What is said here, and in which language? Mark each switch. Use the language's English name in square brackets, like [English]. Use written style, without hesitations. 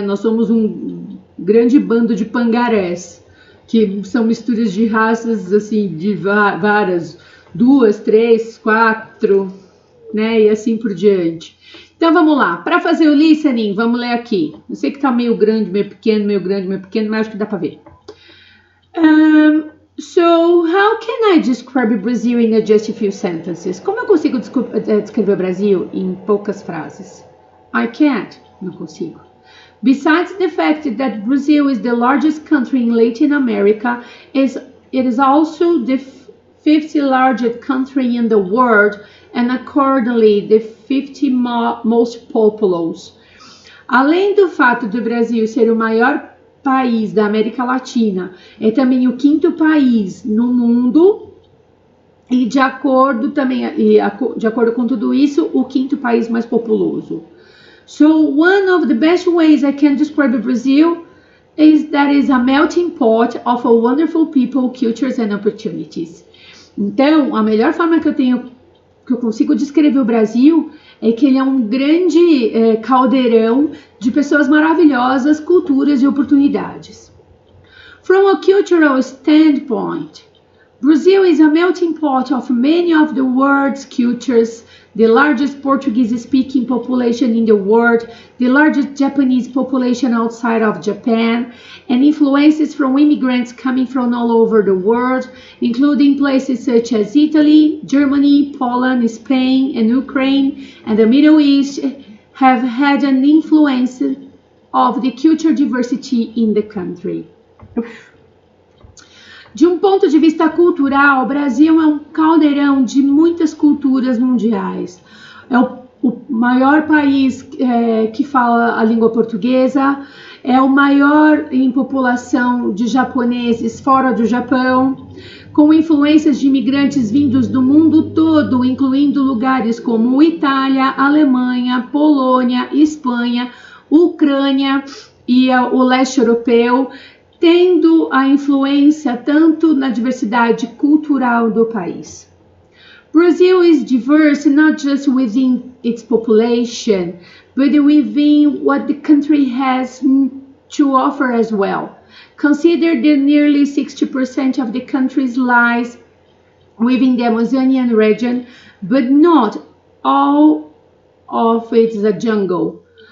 [Portuguese] Nós somos um grande bando de pangarés, que são misturas de raças, assim, de várias, 2, 3, 4, né? E assim por diante. Então vamos lá, para fazer o listening, vamos ler aqui. Eu sei que tá meio grande, meio pequeno, mas acho que dá para ver. [English] So, how can I describe Brazil in just a few sentences? [Portuguese] Como eu consigo descrever o Brasil em poucas frases? [English] I can't. [Portuguese] Não consigo. [English] Besides the fact that Brazil is the largest country in Latin America, it is also the 50th largest country in the world and accordingly the 50th most populous. [Portuguese] Além do fato do Brasil ser o maior país da América Latina, é também o 5º país no mundo e de acordo com tudo isso, o 5º país mais populoso. [English] So one of the best ways I can describe Brazil is that it's a melting pot of wonderful people, cultures and opportunities. [Portuguese] Então, a melhor forma que eu consigo descrever o Brasil é que ele é um grande caldeirão de pessoas maravilhosas, culturas e oportunidades. [English] From a cultural standpoint, Brazil is a melting pot of many of the world's cultures, the largest Portuguese-speaking population in the world, the largest Japanese population outside of Japan, and influences from immigrants coming from all over the world, including places such as Italy, Germany, Poland, Spain, and Ukraine, and the Middle East have had an influence of the cultural diversity in the country. [Portuguese] De um ponto de vista cultural, o Brasil é um caldeirão de muitas culturas mundiais. É o maior país que fala a língua portuguesa, é o maior em população de japoneses fora do Japão, com influências de imigrantes vindos do mundo todo, incluindo lugares como Itália, Alemanha, Polônia, Espanha, Ucrânia e o leste europeu, tendo a influência tanto na diversidade cultural do país. [English] Brazil is diverse not just within its population, but within what the country has to offer as well. Consider that nearly 60% of the country lies within the Amazonian region, but not all of it is a jungle.